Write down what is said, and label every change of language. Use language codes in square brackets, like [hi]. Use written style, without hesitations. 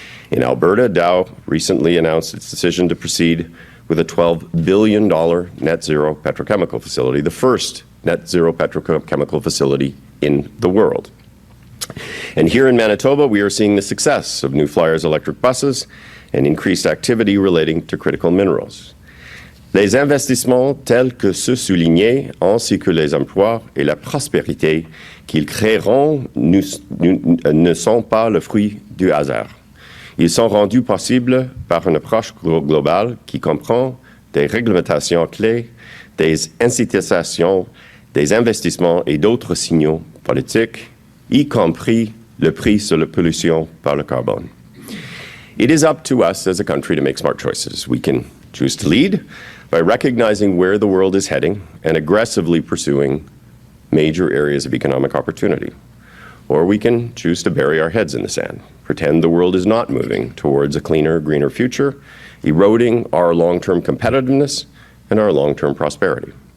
[en] In Alberta, Dow recently announced its decision to proceed with a $12 billion net zero petrochemical facility, the first net zero petrochemical facility in the world. And here in Manitoba, we are seeing the success of New Flyers electric buses and increased activity relating to critical minerals. [fr] Les investissements tels que ceux soulignés, ainsi que les emplois et la prospérité qu'ils créeront ne sont pas le fruit du hasard. Ils sont rendus possibles par une approche globale qui comprend des réglementations clés, des incitations, des investissements et d'autres signaux politiques, y compris le prix sur la pollution par le carbone. [en] It is up to us as a country to make smart choices. We can choose to lead by recognizing where the world is heading and aggressively pursuing major areas of economic opportunity. Or we can choose to bury our heads in the sand, pretend the world is not moving towards a cleaner, greener future, eroding our long-term competitiveness and our long-term prosperity.